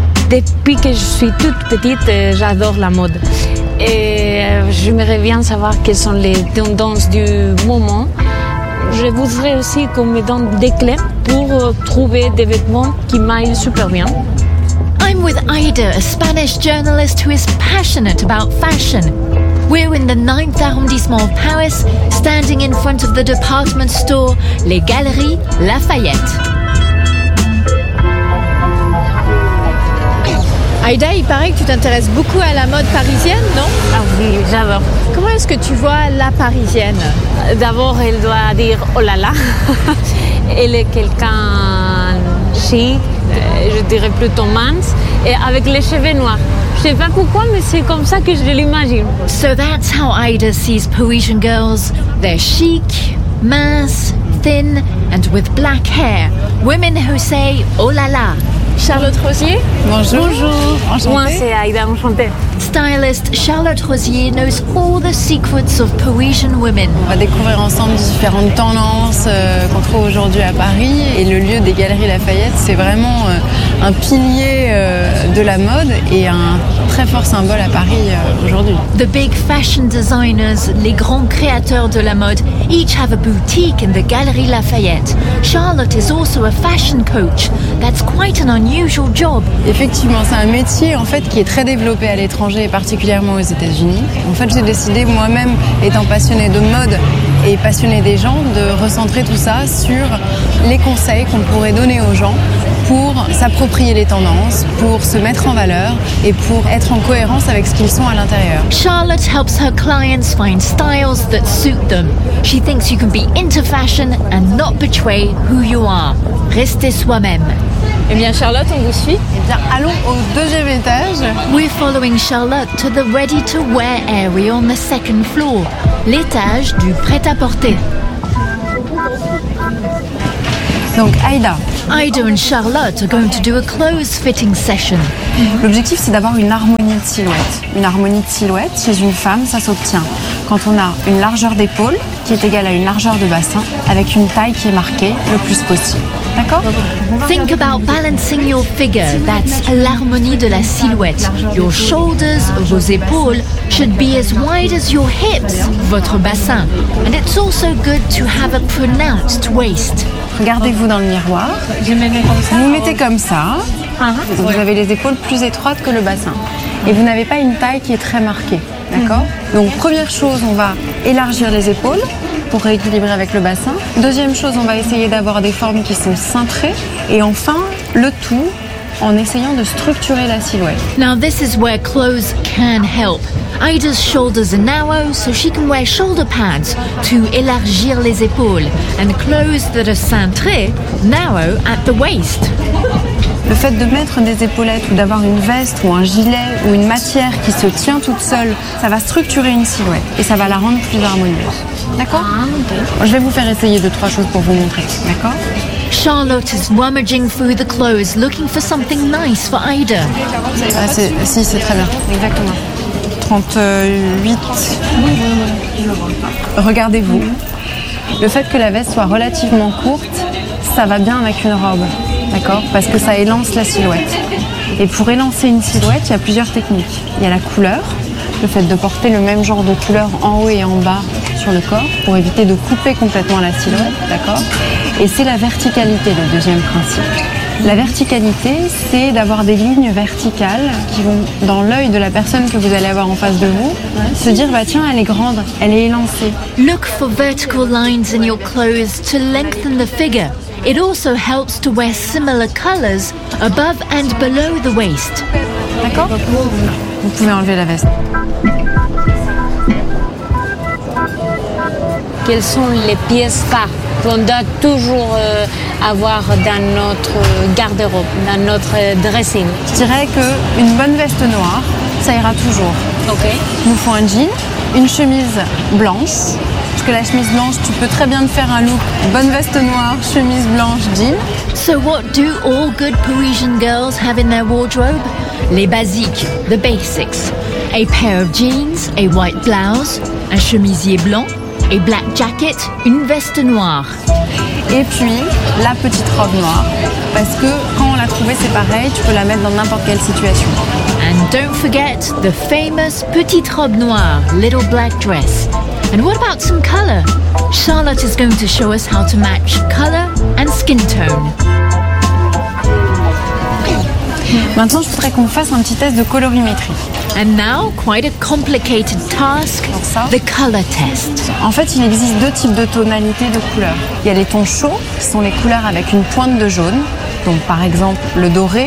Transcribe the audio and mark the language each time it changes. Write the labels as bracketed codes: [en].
[fr] Depuis que je suis toute petite, j'adore la mode. Et je me reviens savoir quelles sont les tendances du moment. Je voudrais aussi qu'on me donne des clés pour trouver des vêtements qui m'aillent super bien. [en] I'm with Aïda, a Spanish journalist who is passionate about fashion. We're in the 9th arrondissement of Paris, standing in front of the department store Les Galeries Lafayette. [fr] Aïda, il paraît que tu t'intéresses beaucoup à la mode parisienne, non? Ah oui, j'adore. Comment est-ce que tu vois la parisienne? D'abord, elle doit dire oh là là. Elle est quelqu'un chic, je dirais plutôt mince, et avec les cheveux noirs. Je sais pas pourquoi, mais c'est comme ça que je l'imagine. [en] So that's how Aïda sees Parisian girls. They're chic, mince, thin, and with black hair. Women who say [fr] oh là là. [en] Charlotte Rosier. [fr] Bonjour. Bonjour. Enchantée. Moi, c'est Aïda. Enchantée. [en] Stylist Charlotte Rosier knows all the secrets of Parisian women. [fr] On va découvrir ensemble différentes tendances qu'on trouve aujourd'hui à Paris. Et le lieu des Galeries Lafayette, c'est vraiment un pilier de la mode et un très fort symbole à Paris aujourd'hui. [en] The big fashion designers, [fr] les grands créateurs de la mode, [en] each have a boutique in the Galeries Lafayette. Charlotte is also a fashion coach. That's quite an unusual job. [fr] Effectivement, c'est un métier en fait qui est très développé à l'étranger. Particulièrement aux États-Unis. En fait, j'ai décidé moi-même, étant passionnée de mode et passionnée des gens, de recentrer tout ça sur les conseils qu'on pourrait donner aux gens pour s'approprier les tendances, pour se mettre en valeur et pour être en cohérence avec ce qu'ils sont à l'intérieur. [en] Charlotte helps her clients find styles that suit them. She thinks you can be into fashion and not betray who you are. [fr] Restez soi-même. Eh bien, Charlotte, on vous suit. Eh bien, allons au deuxième étage. [en] We're following Charlotte to the ready-to-wear area on the second floor, [fr] l'étage du prêt-à-porter. Donc, Aïda. [en] Aïda and Charlotte are going to do a clothes-fitting session. [fr] L'objectif, c'est d'avoir une harmonie de silhouette. Une harmonie de silhouette, chez une femme, ça s'obtient quand on a une largeur d'épaule qui est égale à une largeur de bassin avec une taille qui est marquée le plus possible. [en] Think about balancing your figure. That's [fr] l'harmonie de la silhouette. [en] Your shoulders, [fr] vos épaules, [en] should be as wide as your hips, [fr] votre bassin. [en] And it's also good to have a pronounced waist. [fr] Regardez-vous dans le miroir. Vous vous mettez comme ça. Vous avez les épaules plus étroites que le bassin. Et vous n'avez pas une taille qui est très marquée. D'accord? Donc, première chose, on va élargir les épaules pour rééquilibrer avec le bassin. Deuxième chose, on va essayer d'avoir des formes qui sont cintrées. Et enfin, le tout en essayant de structurer la silhouette. [en] Now this is where clothes can help. Aïda's shoulders are narrow, so she can wear shoulder pads to [fr] élargir les épaules. [en] And clothes that are cintrées, narrow at the waist. [fr] Le fait de mettre des épaulettes ou d'avoir une veste ou un gilet ou une matière qui se tient toute seule, ça va structurer une silhouette et ça va la rendre plus harmonieuse. D'accord? Je vais vous faire essayer deux, trois choses pour vous montrer. D'accord? [en] Charlotte is rummaging through the clothes, looking for something nice for Aïda. [fr] Ah, si, c'est très bien. Exactement. 38. Regardez-vous. Le fait que la veste soit relativement courte, ça va bien avec une robe. D'accord? Parce que ça élance la silhouette. Et pour élancer une silhouette, il y a plusieurs techniques. Il y a la couleur, le fait de porter le même genre de couleur en haut et en bas sur le corps pour éviter de couper complètement la silhouette, d'accord? Et c'est la verticalité, le deuxième principe. La verticalité, c'est d'avoir des lignes verticales qui vont, dans l'œil de la personne que vous allez avoir en face de vous, se dire, bah tiens, elle est grande, elle est élancée. [en] Look for vertical lines in your clothes to lengthen the figure. It also helps to wear similar colors above and below the waist. [fr] D'accord? Vous pouvez enlever la veste. Quelles sont les pièces phares qu'on doit toujours avoir dans notre garde-robe, dans notre dressing? Je dirais qu'une bonne veste noire, ça ira toujours. Ok. Il nous faut un jean, une chemise blanche. Parce que la chemise blanche, tu peux très bien te faire un look. Bonne veste noire, chemise blanche, jean. [en] So what do all good Parisian girls have in their wardrobe? [fr] Les basiques, [en] the basics. A pair of jeans, a white blouse, [fr] un chemisier blanc, [en] a black jacket, [fr] une veste noire. Et puis, la petite robe noire. Parce que quand on l'a trouvée, c'est pareil, tu peux la mettre dans n'importe quelle situation. [en] And don't forget the famous [fr] petite robe noire, [en] little black dress. And what about some color? Charlotte is going to show us how to match color and skin tone. [fr] Maintenant, je voudrais qu'on fasse un petit test de colorimétrie. [en] And now, quite a complicated task, [fr] ça, [en] the color test. [fr] En fait, il existe deux types de tonalités de couleurs. Il y a les tons chauds, qui sont les couleurs avec une pointe de jaune. Donc, par exemple, le doré,